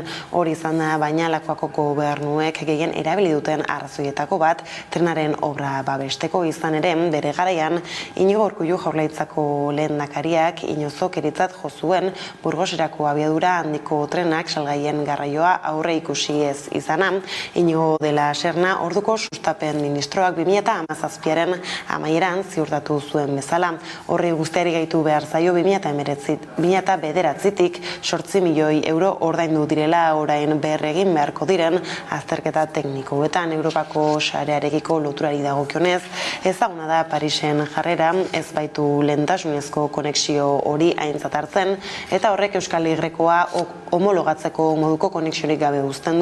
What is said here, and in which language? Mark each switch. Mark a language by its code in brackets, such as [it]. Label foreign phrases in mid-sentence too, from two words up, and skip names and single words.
[eu] Hori izan da baina Lakuako gobernuek gehien erabili duten arrazoietako bat trenaren obra babesteko izan ere bere garaian Inigo Urkullu Jaurlaritzako lehendakariak inozokeritzat jo zuen Burgos abiadura handiko trenak salgaien garraioa aurre ikusi ez izana. Inigo de la Serna orduko sustapen ministroak 2017aren amaieran ziurtatu zuen bezala. Horri guztiari gaitu behar zaio 2009-tik 8 milioi euro ordaindu direla orain berregin beharko diren azterketa teknikoetan. Europako sarearekiko loturari dagokionez, ezaguna da Parisen jarrera, ez baitu lehentasunezko konexio hori aintzat hartzen eta horrek Euskal Herrikoa homologatzeko moduko konexiorik gabe uzten du.